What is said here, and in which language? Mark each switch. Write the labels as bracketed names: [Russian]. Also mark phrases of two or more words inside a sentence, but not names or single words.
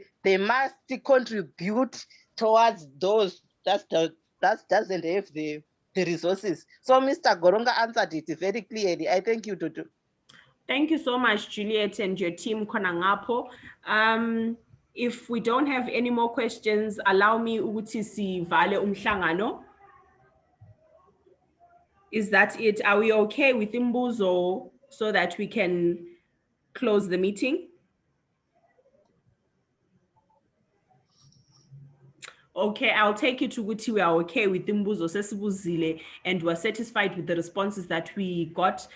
[English] They must contribute towards those that doesn't have the resources. So Mr. Goronga answered it very clearly. I thank you, Dudu. Thank you so much, Juliet and your team, Konangapo. If we don't have any more questions, allow me [North Ndebele] ukuthi sivale umhlangano. [English] Is that it? Are we okay with imbuzo so that we can close the meeting? Okay, I'll take you to Guti. We are okay with [North Ndebele] Imbuzo Sesibuzile [English] and we're satisfied with the responses that we got.